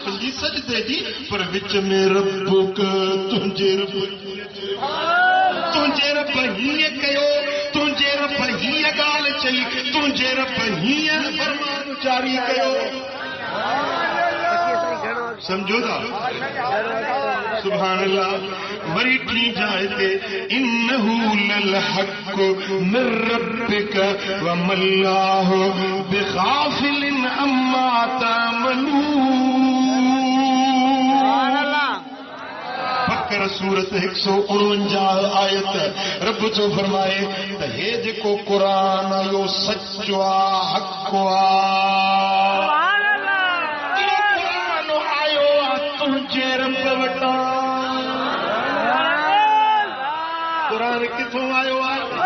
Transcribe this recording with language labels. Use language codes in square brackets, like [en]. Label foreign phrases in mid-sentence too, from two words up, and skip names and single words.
[sd] सजदे जी पर विच में रब्बुक तुंहिंजे रब हीअं कयो, तुंहिंजे रब हीअं ॻाल्हि चई, तुंहिंजे रब हीअं फरमान जारी कयो। समझो था? [ar] سبحان الله. [sd] वरी टी जाए ते [ar] إنه للحق من ربك وما الله بغافل عما تعملون. [sd] बकरा सूरत 149 आयत रब जो फरमाए त हे जेको क़ुरान आयो सचो आ, हक़ आ। तुंहिंजे रब वटां क़ुरान किथों आयो आहे?